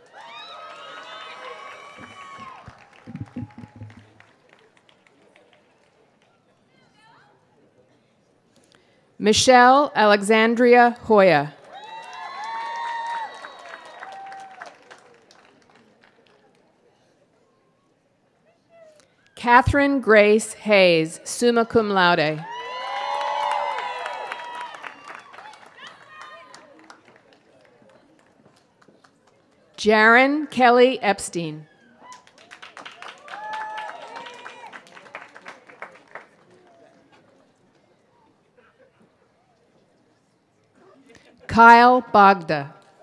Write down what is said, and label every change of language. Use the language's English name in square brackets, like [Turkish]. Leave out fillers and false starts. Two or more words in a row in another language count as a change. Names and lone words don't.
[English] Michelle Alexandria Hoya. Catherine Grace Hayes, [Latin] summa cum laude. [English] Jaren Kelly Epstein. Kyle Bogda.